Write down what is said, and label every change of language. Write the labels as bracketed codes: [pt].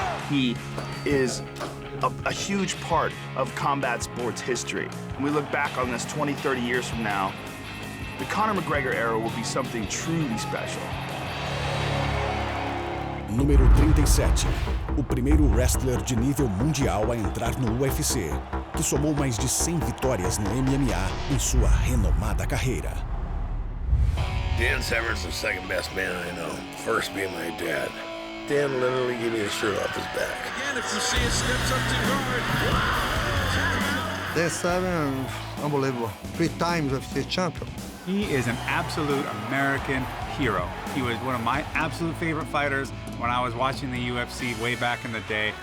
[en] He is a huge part of combat sports history. When we look back on this 20, 30 years from now, the Conor McGregor era will be something truly special. [pt] Número 37. O primeiro wrestler de nível mundial a entrar no UFC, que somou mais de 100 vitórias no MMA em sua renomada carreira. [en] Dan Severn's the second best man I know, first being my dad. Dan literally gave me the shirt off his back. Again, if you see it steps up too hard. Dan Severn, unbelievable. 3 times UFC champion. He is an absolute American hero. He was one of my absolute favorite fighters when I was watching the UFC way back in the day.